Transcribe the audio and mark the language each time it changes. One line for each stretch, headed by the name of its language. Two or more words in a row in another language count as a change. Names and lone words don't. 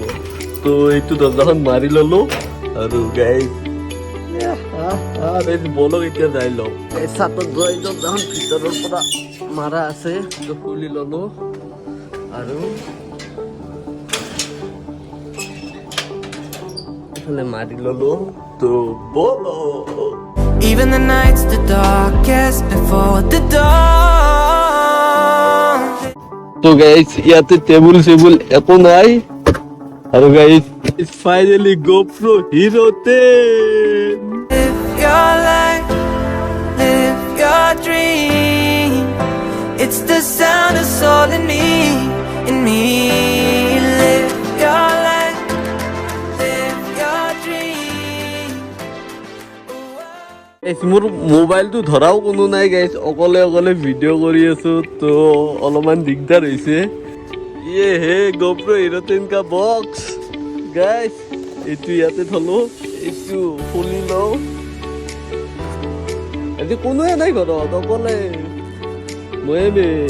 Assamese: তো এইটো দৰ্জাখন মাৰি ললো। আৰু গাইছ বলক এতিয়া যাই লওঁ। ছাতত গৈ দৰ্জাখন ভিতৰৰ পৰা মাৰা আছে, তো খুলি ললো আৰু মাৰি ললো। তো বলক
English: Even the night's the darkest before the dawn.
Assamese: তো গাইস ইয়াতে টেবুল সেবুল একো নাই। আৰু গাইস ফাইনালি GoPro Hero 10।
English: Live your life, live your dream. It's the sound of soul in me, in me. Live your life, live your dream.
Assamese: মোৰ মোবাইলটো ধৰাও কোনো নাই গাইছ, অকলে ভিডিঅ' কৰি আছো। তো অলপমান দিগদাৰ হৈছে।
Hindi: ये है
Assamese: GoPro Hero 10 কা বক্স গাইছ, এইটো ইয়াতে থলো। এইটো খুলি লওঁ। আজি কোনোৱে নাই ঘৰত, অকলে ময়ে মেইন।